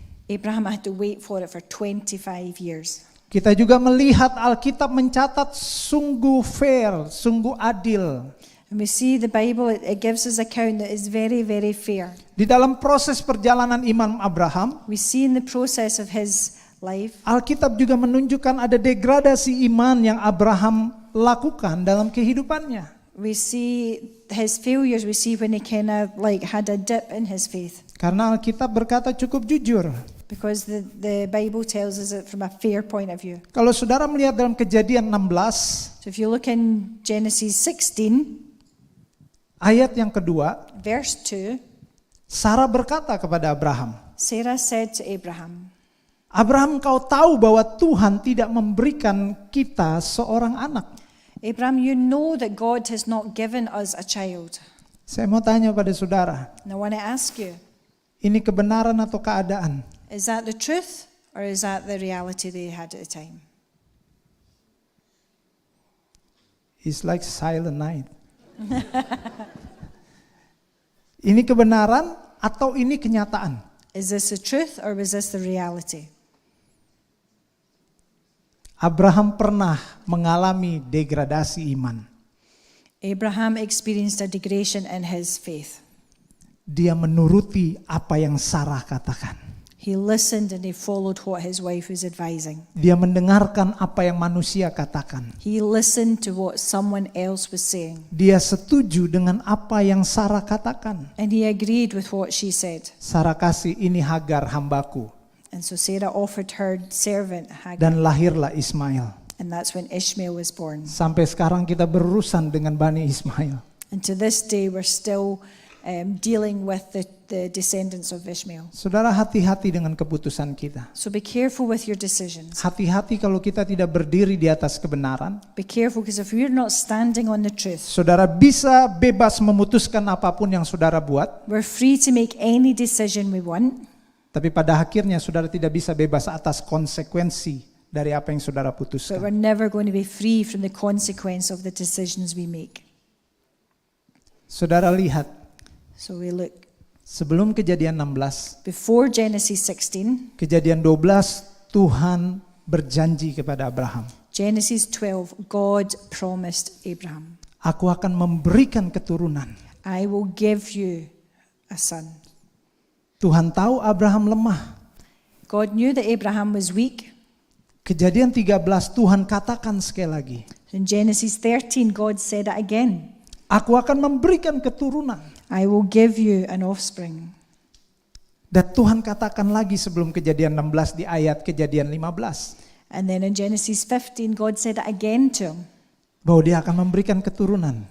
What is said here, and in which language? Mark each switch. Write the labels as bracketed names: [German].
[English] Abraham had to wait for it for 25 years. [Indonesian] Kita juga melihat Alkitab mencatat sungguh fair, sungguh adil. [English] And we see the Bible, it gives us account that is very, very fair. [Indonesian] Di dalam proses perjalanan iman Abraham, [English] We see in the process of his life, [Indonesian] Alkitab juga menunjukkan ada degradasi iman yang Abraham lakukan dalam kehidupannya. [English] we see his failures, we see when he kind of like had a dip in his faith. [Indonesian] Karena Alkitab berkata cukup jujur. [English] Because the Bible tells us it from a fair point of view. [Indonesian] Kalau saudara melihat dalam Kejadian 16, [English] So if you look in Genesis 16, [Indonesian] ayat yang kedua, [English] verse 2, [Indonesian] Sarah berkata kepada Abraham, [English] Sarah said to Abraham, [Indonesian] Abraham, kau tahu bahwa Tuhan tidak memberikan kita seorang anak. [English] Abraham, you know that God has not given us a child. [Indonesian] Saya mau tanya pada saudara, [English] And I want to ask you, [Indonesian] ini kebenaran atau keadaan? [English] Is that the truth or is that the reality they had at the time? It's like silent night. [Indonesian] Ini kebenaran atau ini kenyataan? [English] Is this the truth or was this the reality? [Indonesian] Abraham pernah mengalami degradasi iman. [English] Abraham experienced a degradation in his faith. [Indonesian] Dia menuruti apa yang Sarah katakan. [English] He listened and he followed what his wife was advising. [Indonesian] Dia mendengarkan apa yang manusia katakan. [English] He listened to what someone else was saying. [Indonesian] Dia setuju dengan apa yang Sarah katakan. [English] And he agreed with what she said. [Indonesian] Sarah kasih, ini Hagar hambaku. [English] And so Sarah offered her servant Hagar. [Indonesian] Dan lahirlah Ismail. [English] And that's when Ishmael was born. [Indonesian] Sampai sekarang kita berurusan dengan Bani Ismail. [English] And to this day we're still dealing with the descendants of Ishmael. [Indonesian] Saudara, hati-hati dengan keputusan kita. [English] So be careful with your decisions. [Indonesian] Hati-hati kalau kita tidak berdiri di atas kebenaran. [English] Be careful because if we're not standing on the truth, [Indonesian] Saudara bisa bebas memutuskan apapun yang saudara buat. [English] we're free to make any decision we want. [Indonesian] Tapi pada akhirnya saudara tidak bisa bebas atas konsekuensi dari apa yang saudara [English] But [Indonesian] putuskan. [English] we're never going to be free from the consequence of the decisions we make. [Indonesian] Saudara lihat, [English] So we look [Indonesian] sebelum Kejadian 16, [English] before Genesis 16, [Indonesian] Kejadian 12, Tuhan berjanji kepada Abraham. [English] Genesis 12, God promised Abraham, [Indonesian] Aku akan memberikan keturunan. [English] I will give you a son. [Indonesian] Tuhan tahu Abraham lemah. [English] God knew that Abraham was weak. [Indonesian] Kejadian 13 Tuhan katakan sekali lagi. [English] In Genesis 13, God said it again, [Indonesian] Aku akan memberikan keturunan. [English] I will give you an offspring. [Indonesian] Dan Tuhan katakan lagi sebelum Kejadian 16 di ayat Kejadian 15. [English] And then in Genesis 15, God said it again to him, [Indonesian] Bahwa dia akan memberikan keturunan.